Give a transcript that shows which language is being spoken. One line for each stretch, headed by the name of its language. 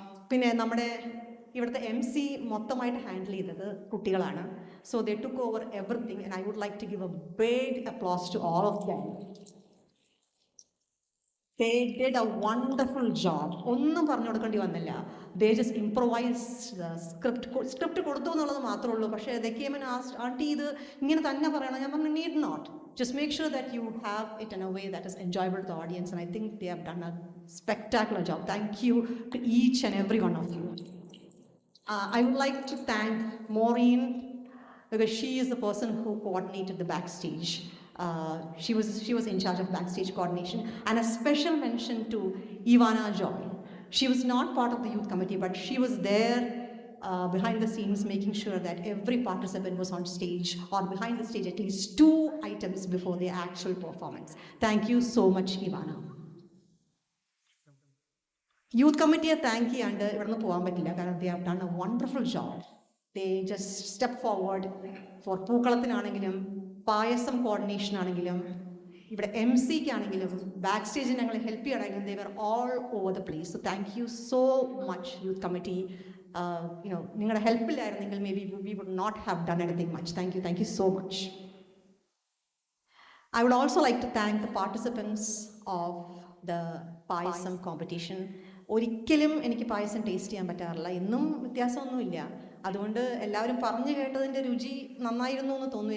Malayalam: പിന്നെ നമ്മുടെ ഇവിടുത്തെ MC മൊത്തമായിട്ട് ഹാൻഡിൽ ചെയ്തത് കുട്ടികളാണ്.
English: So they took over everything, and I would like to give a big applause to all of them. They did a wonderful job.
Malayalam: ഒന്നും പറഞ്ഞു കൊടുക്കേണ്ടി വന്നില്ല.
English: They just improvised the script
Malayalam: കൊടുത്തു എന്നുള്ളത് മാത്രമേ ഉള്ളൂ. പക്ഷേ
English: they came and asked,
Malayalam: anti ഇത് ഇങ്ങനെ തന്നെ പറയണം. ഞാൻ പറഞ്ഞു,
English: need not. Just make sure that you have it in a way that is enjoyable to the audience, and I think they have done a spectacular job. Thank you to each and every one of you. I would like to thank Maureen, because she is the person who coordinated the backstage. She was in charge of backstage coordination. And a special mention to Ivana Joy. She was not part of the youth committee, but she was there behind the scenes, making sure that every participant was on stage or behind the stage at least 2 items before the actual performance. Thank you so much, Ivana.
Malayalam: Youth കമ്മിറ്റിയെ thank ചെയ്യാണ്ട് ഇവിടുന്ന് പോകാൻ പറ്റില്ല. കാരണം
English: They have done a wonderful job. They just step forward for
Malayalam: പൂക്കളത്തിനാണെങ്കിലും payasam coordination ആണെങ്കിലും ഇവിടെ MC-ക്ക് ആണെങ്കിലും back സ്റ്റേജിൽ ഞങ്ങളെ ഹെൽപ്പ് ചെയ്യണമെങ്കിലും
English: They were all over the place. So thank you so much youth committee.
Malayalam: നിങ്ങളുടെ ഹെൽപ്പില്ലായിരുന്നെങ്കിൽ
English: Maybe we would not have done anything much. Thank you so much. I would also like to thank the participants of the payasam competition.
Malayalam: ഒരിക്കലും എനിക്ക് പായസം taste ചെയ്യാൻ പറ്റാറില്ല. ഇന്നും വ്യത്യാസമൊന്നുമില്ല. അതുകൊണ്ട് എല്ലാവരും പറഞ്ഞു കേട്ടതിൻ്റെ രുചി നന്നായിരുന്നു എന്ന് തോന്നുന്നു.